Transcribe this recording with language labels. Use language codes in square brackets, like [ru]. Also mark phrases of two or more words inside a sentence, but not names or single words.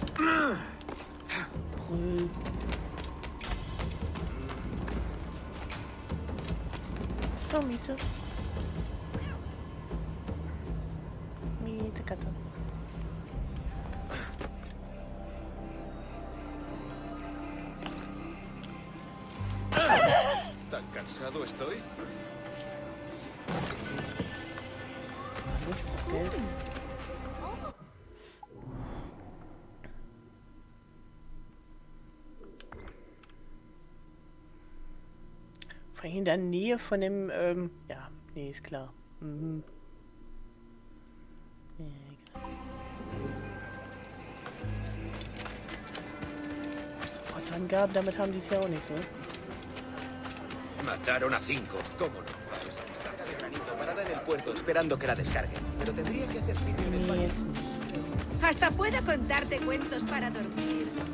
[de] Brüll. Oh, Miete. Miete, Katze. [es] ¿Tan cansado estoy? [de] Geld. Vor allem in der Nähe von dem, ja, nee, ist klar. Mhm. Ja, egal. So, Ortsangaben, damit haben die es ja auch nicht so. [es] Mataron a 5, ¿cómo no? Está de granito parada en el puerto esperando que la descarguen. Pero tendría que hacer sitio en el [de] Nee, [es] barco. [de] jetzt nicht. [es] Hasta puedo contarte cuentos para dormir.